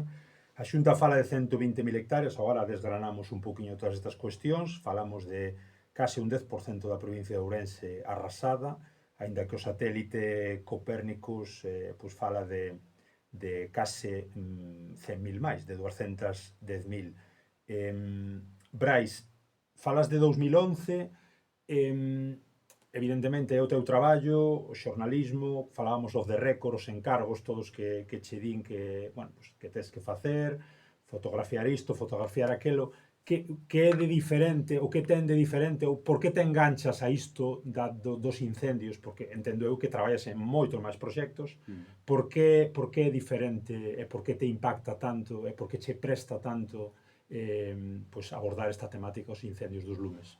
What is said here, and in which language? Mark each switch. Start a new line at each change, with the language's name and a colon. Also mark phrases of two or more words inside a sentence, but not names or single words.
Galician: A Xunta fala de 120.000 hectáreas, agora desgranamos un poquinho todas estas cuestións, falamos de case un 10% da provincia de Ourense arrasada, aínda que o satélite Copérnicus pois fala de case 100.000 máis, de 210.000. Brais, falas de 2011, evidentemente é o teu traballo, o xornalismo, falábamos
English: of the record,
Galician: os encargos todos que che din que,
Spanish: bueno, pues,
Galician: que tes que facer, fotografiar isto, fotografiar aquelo, que é de diferente, o que ten de diferente, ou por que te enganchas a isto dos incendios, porque entendo eu que traballas en moitos máis proxectos, por que é diferente, e por que te impacta tanto, e por que che presta tanto pues, abordar esta temática os incendios dos lumes?